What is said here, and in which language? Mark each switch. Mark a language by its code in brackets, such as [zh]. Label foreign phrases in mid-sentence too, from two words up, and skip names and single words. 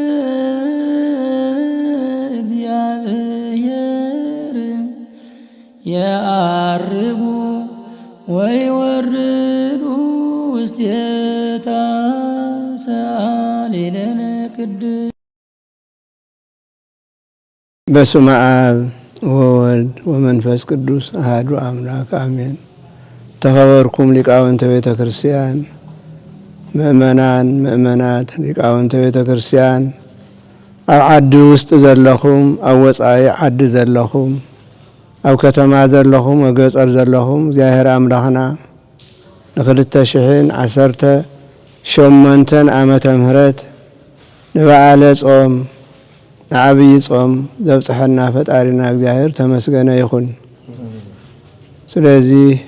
[gez] እግዚአብሔር የዐርጉ ወይወርዱ ውስቴታ ሰአሊ ለነ ቅድስት። በስመ አብ ወወልድ ወመንፈስ ቅዱስ አሐዱ አምላክ አሜን። [ti] ተኸበርኩም ሊቃውንተ ቤተ ክርስቲያን፣ ምእመናን ምእመናት፣ ሊቃውንተ ቤተ ክርስቲያን ኣብ ዓዲ ውስጥ ዘለኹም፣ ኣብ ወፃኢ ዓዲ ዘለኹም፣ ኣብ ከተማ ዘለኹም፣ ኣብ ገጠር ዘለኹም እግዚአብሔር አምላኽና ን2018 ዓመተ ምህረት ንበዓለ ጾም ንዓብይ ጾም ዘብጽሐና ፈጣሪና እግዚአብሔር ተመስገነ ይኹን። ስለዚህ